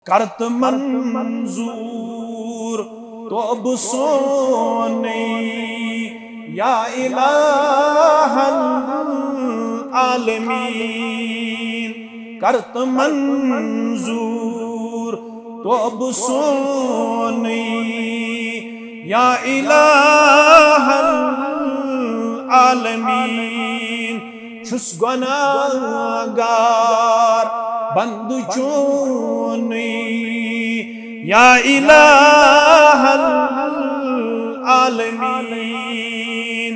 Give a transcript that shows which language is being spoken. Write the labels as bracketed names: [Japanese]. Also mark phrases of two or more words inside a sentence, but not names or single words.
[Kashmiri] करत मंजूर तो अब सोने [Arabic] يا إله العالمين. [Kashmiri] करत मंजूर तो अब सोने [Arabic] يا إله العالمين. [Kashmiri] छुस गुनाहगार बंद चोने [Arabic] يا إله العالمين.